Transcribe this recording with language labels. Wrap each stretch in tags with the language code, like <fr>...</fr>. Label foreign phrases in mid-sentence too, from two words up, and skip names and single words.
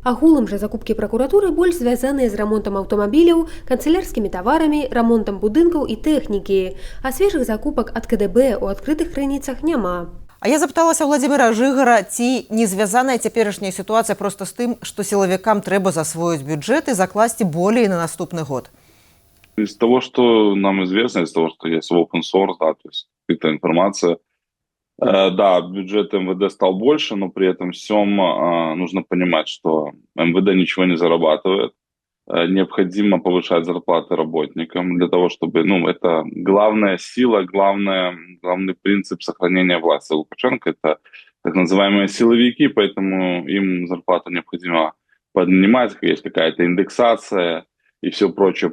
<be>Агулам жа закупкі пракуратуры больш звязаныя з рамонтам аўтамабіляў, канцылярскімі таварамі, рамонтам будынкаў і тэхнікі. А свежых закупак ад КДБ у адкрытых крыніцах няма. А я запыталася Владимира Жыгара, ці не звязаная цяперашняя сітуацыя проста з тым, што сілавікам трэба засвоіць бюджэт і закласці болей на наступны год.</be> <ru>Из того, что нам известно, из того, что есть в</ru> <en>open source,</en> <ru>да, то есть какая-то информация, да, бюджет МВД стал больше, но при этом всем нужно понимать, что МВД ничего не зарабатывает. Необходимо повышать зарплаты работникам для того, чтобы, это главная сила, главный принцип сохранения власти Лукашенко, это так называемые силовики, поэтому им зарплату необходимо поднимать, есть какая-то индексация и все прочее.</ru>